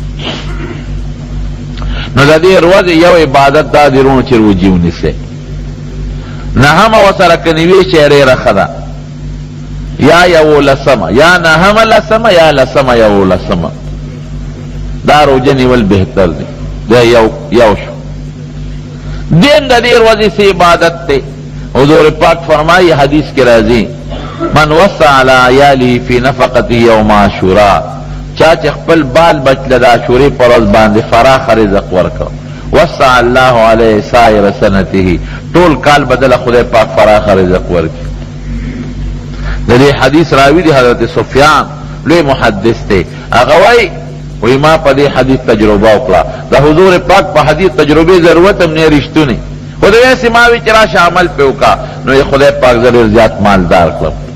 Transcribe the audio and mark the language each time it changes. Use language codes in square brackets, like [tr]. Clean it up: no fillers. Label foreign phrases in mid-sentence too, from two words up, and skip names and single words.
[ps] نو د دې ورځې یو عبادت دا دی رونو چې روجې ونیسئ نهمه ورسره که نیوي چې ډېره ښه ده یا یو لسمه یا نهمه لسمه یا لسمه یو لسمه دا روجه نیول بهتر دی دا یو شو دین د دې ورځې څه عبادت دی حضور پاک فرمایي حدیث کې راځي [ar] من وسع علی عیاله فی نفقته یوم [ps] عاشورا چا چې خپل بال بچ له د عاشورې په ورځ باندې فراخ رزق ورکړ [ar] وسع الله علیه سائر سنته [ps] ټول کال بدله خدای پاک فراخ رزق ورکړي د دې حدیث راوي دی حضرت سفیان لوی محدث دی هغه وایي وی ما په دې حدیث تجربه وکړه د حضور پاک په حدیث تجربې ضرورت هم نه رښتونی خو د ویسې ما وي چې راشه عمل پې وکړه نو یې خدای پاک زه ډېر زیات مالدار کړم